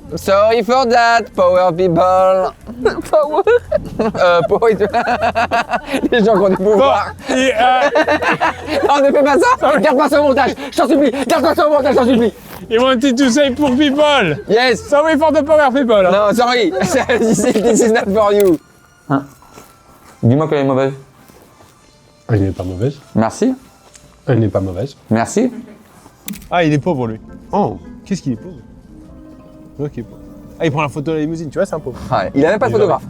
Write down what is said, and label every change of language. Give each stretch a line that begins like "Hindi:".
English: Sorry for that, power people. Power. Power.
French: Les gens qui ont du pouvoir. Et, Non, ne fais pas ça. Garde-moi ça au montage. Je t'en supplie. Garde-moi ça au montage, je t'en supplie.
English: he wanted to say poor people. Yes. Sorry for the power people. Hein. Non, sorry. This is not for you. Hein?
French: Dis-moi qu'elle est mauvaise. Elle n'est pas mauvaise. Merci. Elle n'est pas mauvaise. Merci. Ah, il est pauvre lui. Oh, qu'est-ce qu'il est pauvre. Ok, pauvre. Ah, il prend la photo de la limousine, tu vois, c'est un pauvre. Ouais, il a même pas de photographe.